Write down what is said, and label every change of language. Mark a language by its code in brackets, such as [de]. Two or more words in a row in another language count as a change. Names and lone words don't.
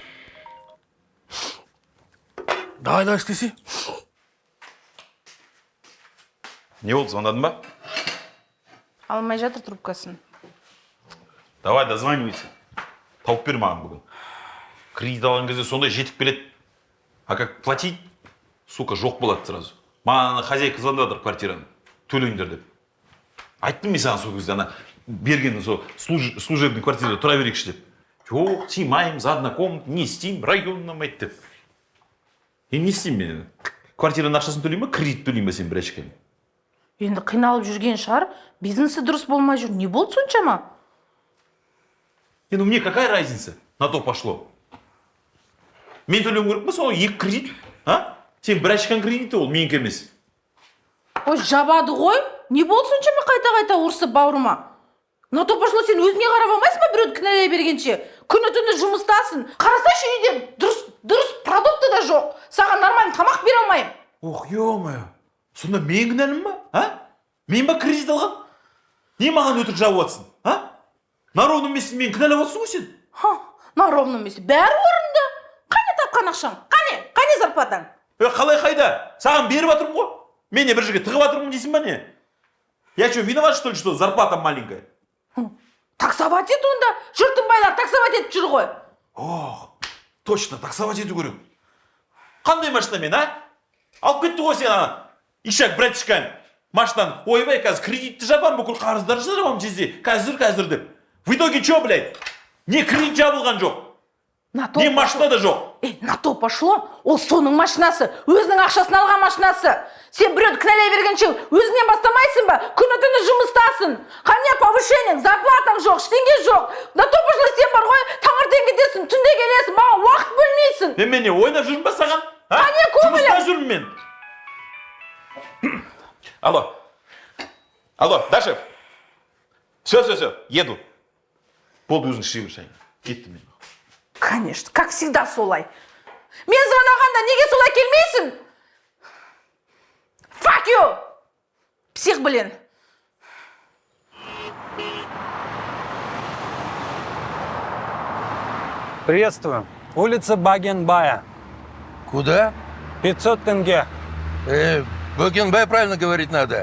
[kk] Давай істесе. Не болды, звондадың ба? Алмай жатыр трубкасын. [ru] Давай, дозванивайся. [kk] Тауып бер маған бүгін. Кредит алған кезде сондай жетіп келеді. [ru] А как платить, сука, [kk] жоқ болады сразу. Маған хозяйка звондады квартираны. Төлеңдер деп. Айттым мен саған сол кезде, ана берген сол служебный квартирада тұра берейікші деп. Жоқ, тимаймыз, [ru] одна комната, [kk] не істеймін, районнан айт деп. Не істеймін мен? Квартираның ақшасын төлеймін ба, кредит төлеймін ба сен бір әшкені? Енді қиналып жүрген шығар, бизнесі дұрыс болмай жүр. Не болды соншама? [ru] Ну мне какая разница? На то пошло. [kk] Мен төлеуім керек па, сол екі кредит? А? Сен бір ашқан кредиті ол, менікі емес. Ой, жабады ғой. Не болды соншама қайта-қайта ұрсып бауырыма? [ru] На то пошло, [kk] сен өзіңе қарап алмайсың ба біреуді кінәлай бергенше? Күні-түні жұмыстасың. Қарасайшы, үйде дұрыс продукты да жоқ. Саған нормальный тамақ бере алмаймын. Ох, ё-моё. Сонда мен кінәлім ба? А? Мен ба кредит алған? Не маған өтірік жауып жатсың? А? Наровным емессің, мен кінәлап жатсың ғой сен? Наровным емес, бәрі орынды. Қане тапқан ақшаң? Қане зарплатаң? Қалай қайда? Саған беріп жатырмын ғой. Мен не бір жерге тығып жатырмын дейсің ба не? [ru] Я что, виноват, что ли, что зарплата маленькая? [kk] Таксовать ет онда. Жұрттың байлар таксовать етіп жүр ғой. [ru] Ох, точно, таксовать [kk] ету керек. Қандай машинамен, а? Алып кетті ғой сен ана. Ишак, братишкаң. Машинаны ойбай, қазір кредитті жабам, бүкіл қарыздарды жабам жезде. Қазір деп. [ru] В итоге что, блядь? [kk] Не кредит жабылған жоқ. Не машина да жоқ. [ru] На то пошло. [kk] Ол соның машинасы. Өзінің ақшасын алған машинасы. Сен біреуді кінәлай бергенше өзіңнен бастамайсың ба? Күні-түні жұмыстасың. Қане повышениең, зарплатаң жоқ, ештеңе жоқ. [ru] На то пошло [kk] сен бар ғой, таңертең кетесің, түнде келесің, маған уақыт бөлмейсің. Мен не ойнап жүрмін ба саған? Қане көңілі? Жұмыста жүрмін мен. Алло, Дашев. [ru] Все, еду. [kk] Болды, өзің іші бір шайын. Кеттім мен. [ru] Конечно, как всегда солай. [kk] Мен звонағанда неге солай келмейсің? [en] Fuck you! [ru] Псих, блин. Приветствую. Улица Багенбая. Куда? 500 тенге. Букенбай правильно говорить надо.